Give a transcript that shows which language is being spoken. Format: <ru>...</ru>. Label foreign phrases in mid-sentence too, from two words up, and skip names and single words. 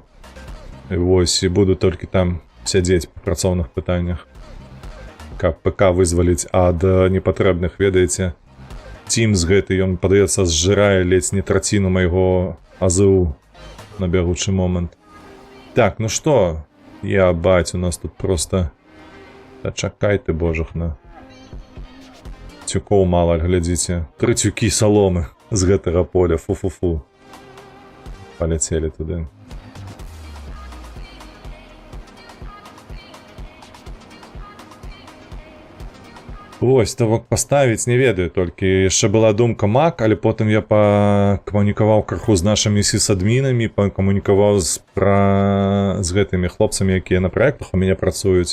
<be>І вось, і буду толькі там сядзець па працоўных пытаннях. Каб ПК вызваліць ад непатрэбных, ведаеце. Teams гэты, ён, падаецца, зжырае ледзь не траціну майго АЗУ на бягучы момант. Так, ну што?</be> <ru>Я, бать, у нас тут просто...</ru> <be>Та чакай ты, божахна. Цюкоў мала, глядзіце. 3 цюкі саломы з гэтага поля, фу-фу-фу.</be> <ru>Полетели туды.</ru> <be>Ось, то паставіць не ведаю, толькі яшчэ была думка Mac, але потым я пакамунікаваў крыху з нашымі сісадмінамі, пакамунікаваў з гэтымі хлопцамі, якія на праектах у мяне працуюць.</be>